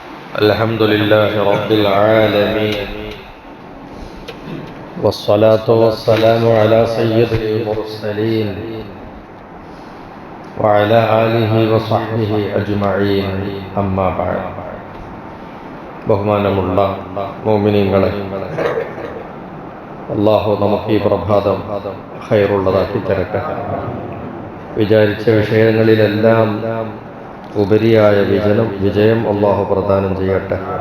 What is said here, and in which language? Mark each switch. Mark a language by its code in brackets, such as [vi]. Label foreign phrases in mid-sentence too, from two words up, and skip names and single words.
[ar] الحمد لله رب العالمين والصلاة والسلام على سيد المرسلين وعلى آله وصحبه أجمعين أما بعد [ml] ബഹുമാനമുള്ള മുഅ്മിനീങ്ങളെ, അല്ലാഹു നമുക്ക് ഈ പ്രഭാതം ഖൈറുള്ളതാക്കി തരട്ടെ. വിചാരിച്ച വിഷയങ്ങളിലെല്ലാം ഉപരിയായ വിജയം അല്ലാഹു പ്രദാനം ചെയ്യട്ടെ.